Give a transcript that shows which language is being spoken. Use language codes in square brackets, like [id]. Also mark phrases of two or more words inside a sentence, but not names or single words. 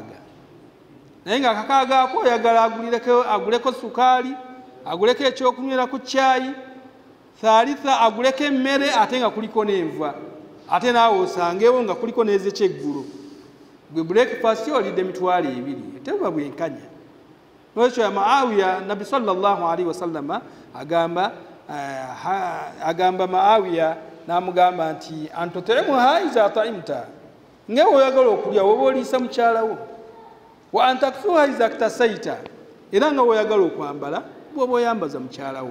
[lg] Naye nga 600 ako oyagala aguleko sukaali, aguleko ekyokunywera ku caayi, thalitha aguleko emmere ate nga kuliko n'enva, ate naawe osangewo nga kuliko n'ez'ekyeggulo. Gwe breakfast olidde emitwalo 2, tebuba bwenkanya. N'ekyo ya Muawiya, Nabi [ar] صلى الله عليه وسلم [lg] agamba Muawiya n'amugamba nti [ar] أن تطعمها إذا طعمت, [lg] nga oyagala okulya woba oliisa mukyalawo, [ar] وأن تكسوها إذا اكتسيت, [lg] era nga oyagala okwambala bw'oba oyambaza mukyalawo.